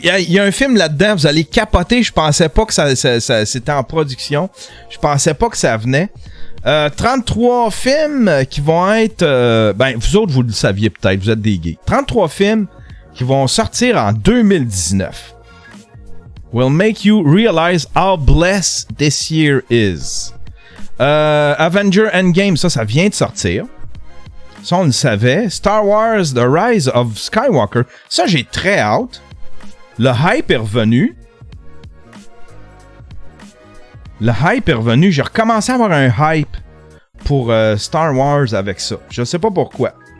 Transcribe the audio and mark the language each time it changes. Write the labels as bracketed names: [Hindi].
[French] Il y a un film là-dedans, vous allez capoter. Je pensais pas que ça c'était en production. Je pensais pas que ça venait. 33 films qui vont être... ben, vous autres, vous le saviez peut-être, vous êtes des geeks. 33 films qui vont sortir en 2019. [English] Will make you realize how blessed this year is. [French] Avenger Endgame, ça vient de sortir. Ça, on le savait. Star Wars The Rise of Skywalker, ça, j'ai très hâte. Le hype est revenu. J'ai recommencé à avoir un hype pour Star Wars avec ça. Je sais pas pourquoi.